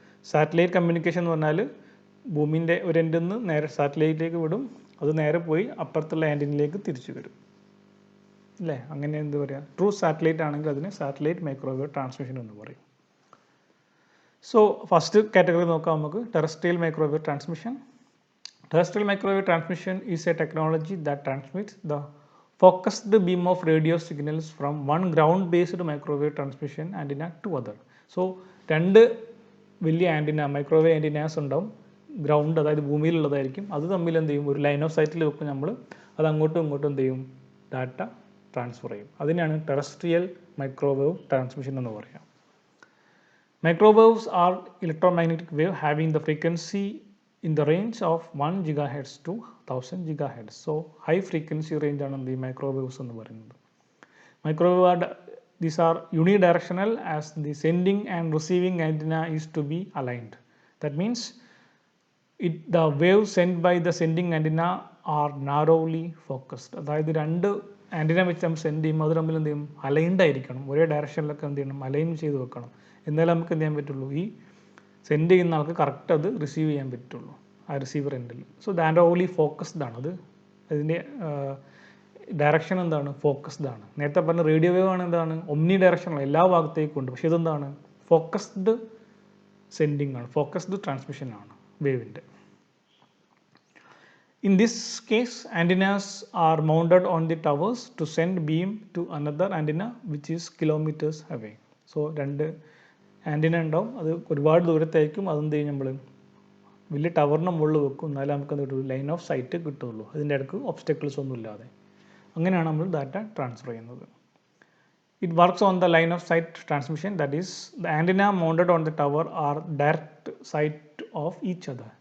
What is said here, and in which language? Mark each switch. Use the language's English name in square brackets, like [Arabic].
[Malayalam] Satellite communication എന്ന് പറഞ്ഞാൽ ഭൂമിൻ്റെ ഒരു എൻഡിൽ നിന്ന് നേരെ സാറ്റലൈറ്റിലേക്ക് വിടും, അത് നേരെ പോയി അപ്പുറത്തുള്ള ആൻറ്റിനിലേക്ക് തിരിച്ചു വരും അല്ലേ, അങ്ങനെ എന്താ പറയുക. ട്രൂ സാറ്റലൈറ്റ് ആണെങ്കിൽ അതിന് സാറ്റലൈറ്റ് മൈക്രോവേവ് ട്രാൻസ്മിഷൻ എന്ന് പറയും. സോ ഫസ്റ്റ് കാറ്റഗറി നോക്കാം നമുക്ക്, terrestrial microwave transmission. [English] Terrestrial microwave transmission is a technology that transmits the focused beam of radio signals from one ground-based microwave transmission antenna to other. [Malayalam] So, രണ്ട് വലിയ antenna microwave antennas ഉണ്ടാവും, ground അതായത് ഭൂമിയിലുള്ളതായിരിക്കും. അത് തമ്മിൽ എന്ത് ചെയ്യും, ഒരു ലൈൻ ഓഫ് സൈറ്റിൽ വെക്കും നമ്മൾ, അത് അങ്ങോട്ടും ഇങ്ങോട്ടും എന്ത് ചെയ്യും, ഡാറ്റ ട്രാൻസ്ഫർ ചെയ്യും. അതിനാണ് ടെറസ്ട്രിയൽ മൈക്രോവേവ് ട്രാൻസ്മിഷൻ എന്ന് പറയുക. [English] Microwaves are electromagnetic wave having the frequency in the range of 1 GHz to 1000 GHz. So high frequency range [Malayalam] ആണ് [English] the microwaves [Malayalam] എന്ന് പറയുന്നത്. [English] Microwave these are unidirectional as the sending and receiving antenna is to be aligned. That means the waves sent by the sending antenna are narrowly focused. [Malayalam] അതായത് രണ്ട് antenna വെച്ച് നമ്മൾ send ചെയ്യുമ്പോൾ അത് തമ്മിൽ എന്ത് ചെയ്യും, അലൈൻഡ് ആയിരിക്കണം, ഒരേ ഡയറക്ഷനിലൊക്കെ എന്ത് ചെയ്യണം, അലൈൻ ചെയ്ത് വെക്കണം. എന്നാലും നമുക്ക് എന്ത് ചെയ്യാൻ പറ്റുള്ളൂ, ഈ സെൻഡ് ചെയ്യുന്ന ആൾക്ക് കറക്റ്റ് അത് റിസീവ് ചെയ്യാൻ പറ്റുള്ളൂ ആ റിസീവർ എൻഡിൽ. സോ നാരോലി ഫോക്കസ്ഡ് ആണ് അത്, അതിൻ്റെ ഡയറക്ഷൻ എന്താണ്, ഫോക്കസ്ഡ് ആണ്. നേരത്തെ പറഞ്ഞ റേഡിയോ വേവ് ആണ് എന്താണ്, ഒമ്നി ഡയറക്ഷനുള്ള എല്ലാ ഭാഗത്തേക്കും ഉണ്ട്. പക്ഷേ ഇതെന്താണ്, ഫോക്കസ്ഡ് സെൻഡിങ് ആണ്, ഫോക്കസ്ഡ് ട്രാൻസ്മിഷൻ ആണ് വേവിൻ്റെ. [English] In this case, antennas are mounted on the towers to send beam to another antenna which is kilometers away. [Malayalam] So രണ്ട് ആൻറ്റിന ഉണ്ടാവും, അത് ഒരുപാട് ദൂരത്തായിരിക്കും. അതെന്ത് ചെയ്യും, നമ്മൾ വലിയ ടവറിന് മുകളിൽ വെക്കും, എന്നാലും നമുക്ക് എന്ത് കിട്ടും, ലൈൻ ഓഫ് സൈറ്റ് കിട്ടുള്ളൂ, അതിൻ്റെ ഇടയ്ക്ക് ഒബ്സ്റ്റക്കിൾസ് ഒന്നും ഇല്ലാതെ. അങ്ങനെയാണ് നമ്മൾ ഡാറ്റ ട്രാൻസ്ഫർ ചെയ്യുന്നത്. [English] It works on the line of sight transmission, that is the antenna mounted on the tower are direct sight of each other.